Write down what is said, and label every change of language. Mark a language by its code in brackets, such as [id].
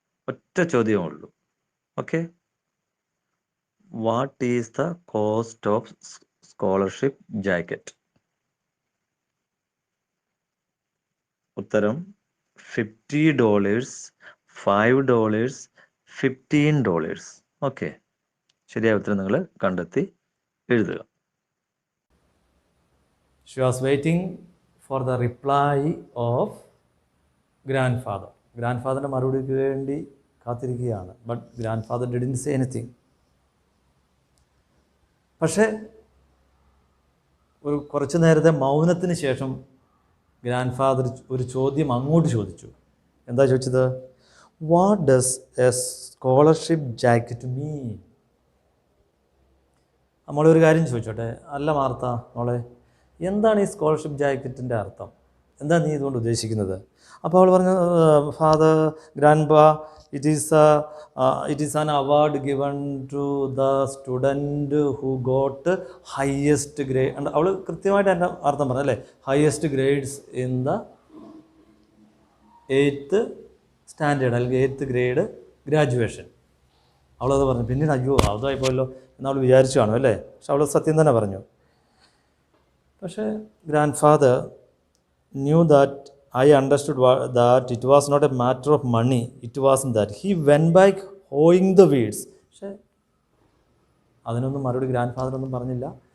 [ml] ഒറ്റ ചോദ്യമേ ഉള്ളൂ. [en] Okay, what is the cost of scholarship jacket? [ml] ഉത്തരം $50, $5, $15. ഓക്കെ, ശരിയായ ഉത്തരം നിങ്ങൾ കണ്ടെത്തി എഴുതുക. [en] She was waiting for the reply of grandfather. [ml] ഗ്രാൻഡ്ഫാദറിൻ്റെ മറുപടിക്ക് വേണ്ടി കാത്തിരിക്കുകയാണ്. [en] But grandfather didn't say anything. [ml] പക്ഷേ കുറച്ച് നേരത്തെ മൗനത്തിന് ശേഷം ഗ്രാൻഡ്ഫാദർ ഒരു ചോദ്യം അങ്ങോട്ട് ചോദിച്ചു. എന്താ ചോദിച്ചത്? [en] What does a scholarship jacket mean? [ml] നമ്മളൊരു കാര്യം ചോദിച്ചോട്ടെ. അല്ല മാർത്ത മോളെ, എന്താണ് ഈ സ്കോളർഷിപ്പ് ജാക്കറ്റിൻ്റെ അർത്ഥം? എന്താ നീ ഇതുകൊണ്ട് ഉദ്ദേശിക്കുന്നത്? അപ്പോൾ അവൾ പറഞ്ഞു, father grandpa [en] it is an award given to the student who got highest grade. [ml] And അവൾ കൃത്യമായിട്ട് എൻ്റെ അർത്ഥം പറഞ്ഞു അല്ലേ, [en] highest grades in the 8th standard [ml] അല്ലെങ്കിൽ 8th ഗ്രേഡ് ഗ്രാജുവേഷൻ. അവളത് പറഞ്ഞു. പിന്നീട് അയ്യോ അതായി പോയല്ലോ എന്നവൾ വിചാരിച്ചു കാണും അല്ലേ, പക്ഷെ അവൾ സത്യം തന്നെ പറഞ്ഞു. [en] പക്ഷേ grandfather knew that I understood that it was not a matter of money. It wasn't that. He went back hoeing the weeds. [ml] പക്ഷേ അതിനൊന്നും മറുപടി ഗ്രാൻഡ് ഫാദർ ഒന്നും പറഞ്ഞില്ല.